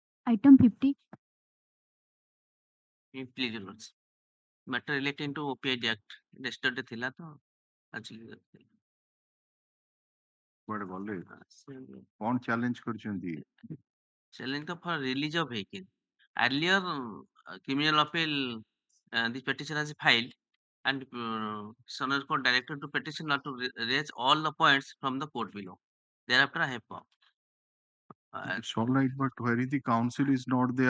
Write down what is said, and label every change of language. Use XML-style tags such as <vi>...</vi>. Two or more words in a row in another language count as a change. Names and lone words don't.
<en>Item 50. Please, Your Lordship. Matter relating to OPID Act.</en> <or>Yesterday ଥିଲା ତ ଆଜି କୁଆଡେ ଗଲେ କଣ ଚ୍ୟାଲେଞ୍ଜ କରିଛନ୍ତି?</or> <en>challenge for release of vehicle. Earlier, criminal appeal, this petition has filed, and Sonor Court directed to petitioner to raise all the points from the court below. Thereafter, I have come. It's all right, but where is the counsel is not there?</en>